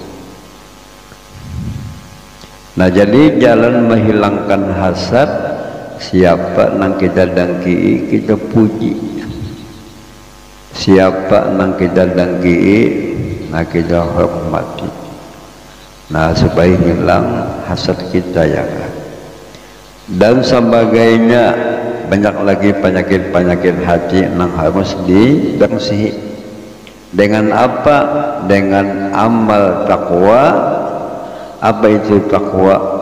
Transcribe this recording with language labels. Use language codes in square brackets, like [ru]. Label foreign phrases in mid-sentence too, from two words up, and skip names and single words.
[bjn] Nah, jadi jalan menghilangkan hasad, siapa nang kita dangki kita puji, siapa nang kita dangki nah kita hormati. Nah, supaya hilang hasad kita ya kan. [id] Dan sebagainya, banyak lagi penyakit-penyakit hati yang harus dibersihi. Dengan apa? Dengan amal takwa. Apa itu takwa?